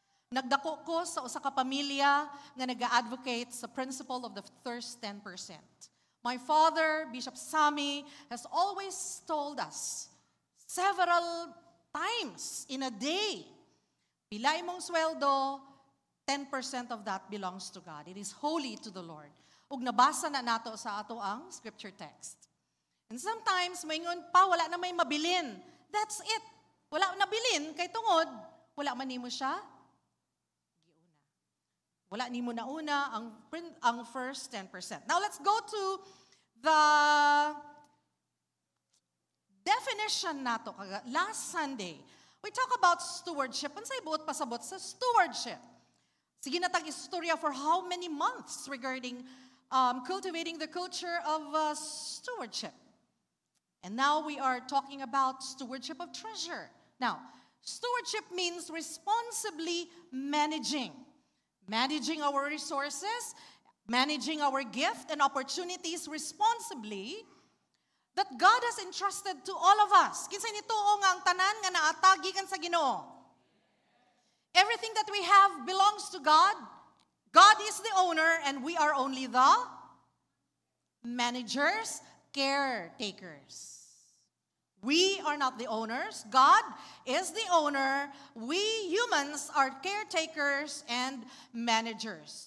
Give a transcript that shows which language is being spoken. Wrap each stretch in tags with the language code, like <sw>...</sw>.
<ceb>Nagdako ko sa usa ka pamilya nga nag-advocate sa principle of the first 10%.</ceb> <en>My father, Bishop Sammy, has always told us several times in a day, pila imong sweldo, 10% of that belongs to God. It is holy to the Lord.</en> <ceb>Ug nabasa na nato sa ato ang scripture text. And sometimes, maingon pa, wala na may mabilin. That's it. Wala nabilin, kay tungod, wala man nimo siya, giuna.</ceb> <en>Wala nimo na una ang first 10%. Now, let's go to the definition nato. Last Sunday, we talk about stewardship.</en> <ceb>Unsay buot pasabot sa stewardship?</ceb> <en>Sige na tag-istorya for how many months regarding cultivating the culture of stewardship. And now we are talking about stewardship of treasure. Now, stewardship means responsibly managing. Managing our resources, managing our gift and opportunities responsibly that God has entrusted to all of us.</en> <ceb>Kinsay nituo nga ang tanan nga naatagi kan sa Ginoo.</ceb> <en>Everything that we have belongs to God. God is the owner and we are only the managers, caretakers. We are not the owners. God is the owner. We humans are caretakers and managers.</en>